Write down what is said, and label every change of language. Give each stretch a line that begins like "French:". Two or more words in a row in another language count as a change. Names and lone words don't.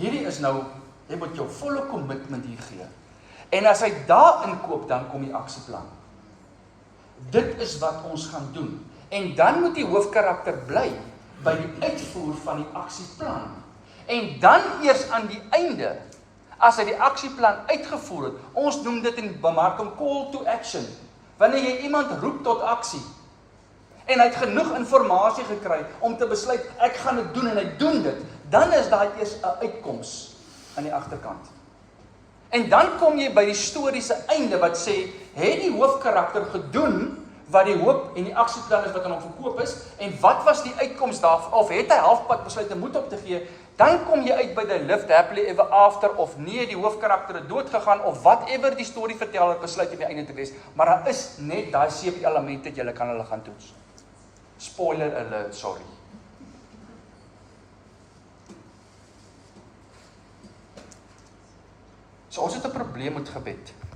Afrikaans: Hierdie is nou, jy moet jou volle commitment hier gee. En as hy daar inkoop, dan kom die aksieplan. Dit is wat ons gaan doen. En dan moet die hoofkarakter bly by die uitvoer van die aksieplan. En dan eers aan die einde, as hy die aksieplan uitgevoer het, ons noem dit in bemarking
English: call to action,
Afrikaans: wanneer jy iemand roep tot aksie, en hy het genoeg inligting gekry om te besluit, ek gaan dit doen en hy doen dit, dan is daar eers 'n uitkoms aan die agterkant. En dan kom jy by die storie se einde wat sê, het die hoofkarakter gedoen wat die hoop en die aksieplan is wat aan hom verkoop is, en wat was die uitkoms daarvan, of het hy halfpad besluit om moed op te gee, dan kom jy uit by die
English: lived happily ever after,
Afrikaans: of nee, die hoofkarakter het dood gegaan, of whatever die storieverteller besluit in die einde te wees, maar daar is net daai 7 elemente, jy kan hulle gaan toets.
English: Spoiler alert, sorry.
Afrikaans: So ons het 'n probleem met gebed.